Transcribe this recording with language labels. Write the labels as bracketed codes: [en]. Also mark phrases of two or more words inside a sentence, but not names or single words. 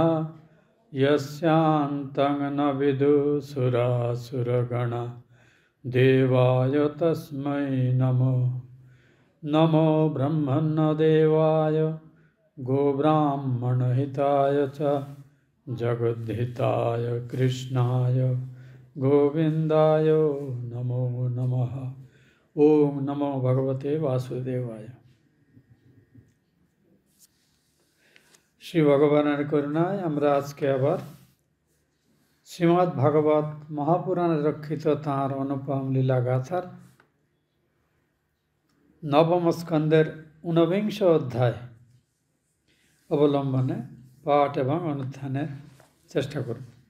[sa] यस्यान्तं न विदुसुरासुरगणा देवाय तस्मै नमो नमो ब्रह्मण्यदेवाय गोब्राह्मणहिताय च जगद्धिताय कृष्णाय गोविन्दाय नमो नमः। ओम नमो भगवते वासुदेवाय। [bn] শ্রী ভগবানের করুণায় আমরা আজকে আবার শ্রীমদ্ ভাগবত মহাপুরাণে রক্ষিত তাঁর অনুপম লীলা গাথার নবম স্কন্ধের ঊনবিংশ অধ্যায় অবলম্বনে পাঠ এবং অনুধ্যানের চেষ্টা করব।